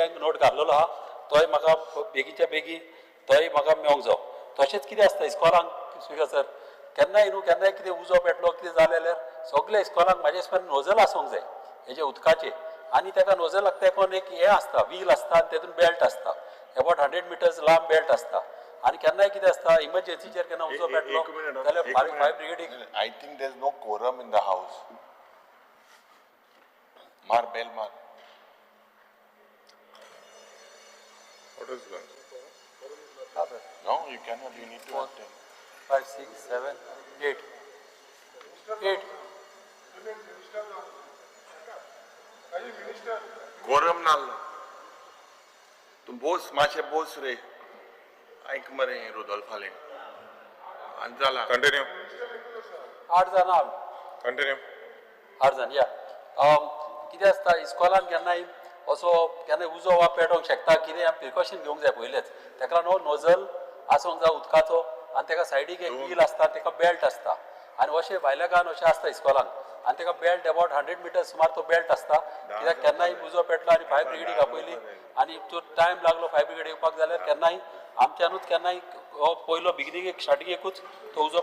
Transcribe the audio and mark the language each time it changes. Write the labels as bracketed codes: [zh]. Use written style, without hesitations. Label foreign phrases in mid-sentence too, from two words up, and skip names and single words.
[kok] हांवें नोट घाल्लेलो आहा तोय म्हाका बेगीच्या बेगी तोय म्हाका मेळोंक जावो तशेंच कितें आसता इस्कॉलांक स्पिकर सर केन्नाय न्हू केन्नाय कितें उजो पेटलो कितें जालें जाल्यार सगळे इस्कॉलांक म्हाजे हिसपान नोजल आसूंक जाय हेजे उदकाचे आनी ताका नोजलाक तेकोन एक हें आसता व्हील आसता आनी तेतून बेल्ट आसता अबावट 100 मिटर्स लांब बेल्ट आसता आनी केन्नाय कितें आसता इमर्जन्सीचेर केन्ना उजो पेटलो जाल्यार [en] fire brigadeीक I think there's no quorum in the house. [kok] Mar bell mar. [en] What is that? No, you cannot. You need to attend. 5, 6, 7, 8. 8. [kok] Quorum nallo. Tu boss, mache boss re. Aik mare Rodolfo Hale. Anjala. [en] Continue. [kok] 8 जाण आहा [en] Continue. [kok] 8 जाण या कितें आसता इस्कॉलान केन्नाय असो केन्नाय उजो वा पेटोवंक शकता कितें प्रिकॉशन घेवंक जाय पयलेच ताका लागून नोजल आसूंक जाय उदकाचो आनी ताका सायडीक एक व्हील आसता ताका बेल्ट आसता आनी अशें भायल्या गांवांत अशें आसता इस्कॉलान आनी ताका बेल्ट अबावट 100 मिटर्स सुमार तो बेल्ट आसता कित्याक केन्नाय उजो पेटलो आनी [en] fire brigadeीक [kok] आपयली आनी तो टायम लागलो [en] fire brigade [kok] येवपाक जाल्यार केन्नाय आमच्यानूच केन्नाय पयलो बिगिनिंगेक स्टार्टिंगेकूच तो उजो